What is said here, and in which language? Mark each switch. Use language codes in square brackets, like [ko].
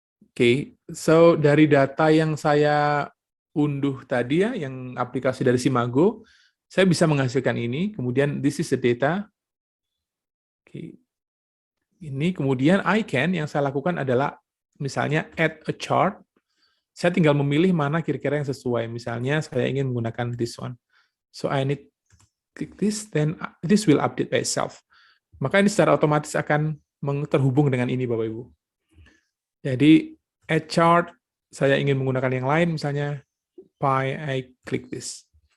[id] Oke, so dari data yang saya unduh tadi ya, yang aplikasi dari Simago, saya bisa menghasilkan ini. Kemudian [en] this is the data. Oke. [id] Ini kemudian yang saya lakukan adalah misalnya [en] add a chart. [id] Saya tinggal memilih mana kira-kira yang sesuai. Misalnya saya ingin menggunakan [en] this one. So I need click this, then this will update by itself. [id] Maka ini secara otomatis akan terhubung dengan ini Bapak Ibu. Jadi [en] add chart, [id] saya ingin menggunakan yang lain, misalnya [en] I click this.